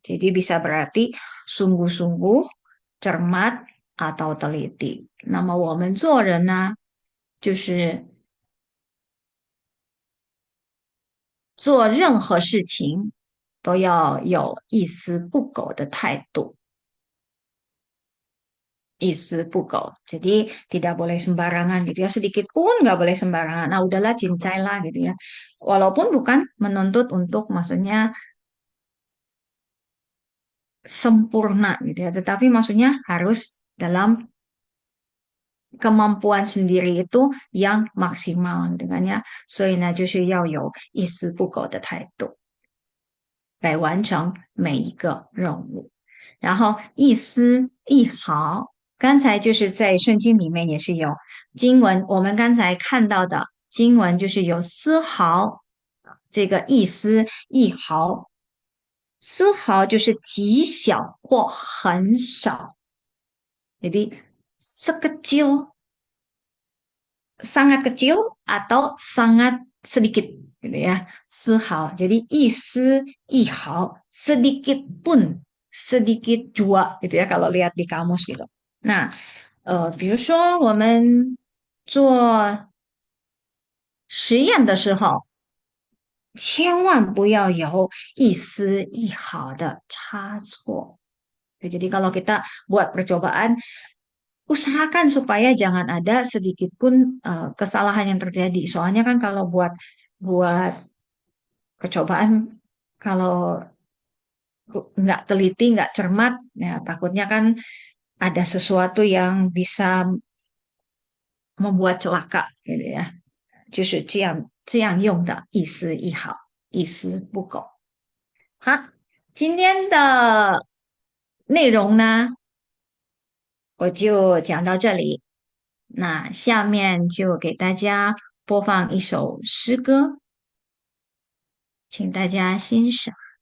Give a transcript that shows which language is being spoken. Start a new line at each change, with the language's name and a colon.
Indonesian: Jadi bisa berarti sungguh-sungguh, cermat atau teliti.
Chinese: 那么我们做人呢，就是做任何事情都要有一丝不苟的态度，一丝不苟.
Indonesian: Jadi tidak boleh sembarangan gitu ya, sedikit pun nggak boleh sembarangan. Nah udahlah cincailah gitu ya. Walaupun bukan menuntut untuk maksudnya sempurna gitu ya, tetapi maksudnya harus dalam kemampuan sendiri itu yang maksimal gitu kan ya.
Chinese: 所以呢，就是要有一丝不苟的态度。来完成每一个任务。然后一丝一毫，刚才就是在圣经里面也是有经文，我们刚才看到的经文就是有丝毫这个一丝一毫，丝毫就是极小或很少。
Indonesian: Jadi sekecil sangat kecil atau sangat sedikit gitu ya. Sehal. Jadi 一丝一毫 sedikit pun sedikit jua gitu ya kalau lihat di kamus gitu.
Chinese: Nah, 比如说我们做实验的时候，千万不要有一丝一毫的差错。
Indonesian: Jadi kalau kita buat percobaan, usahakan supaya jangan ada sedikit pun kesalahan yang terjadi. Soalnya kan kalau buat buat percobaan, kalau nggak teliti, nggak cermat, ya takutnya kan ada sesuatu yang bisa membuat celaka, gitu ya.
Chinese: 就是这样用的，一丝一毫，一丝不苟。好，今天的内容呢，我就讲到这里。那下面就给大家播放一首诗歌，请大家欣赏。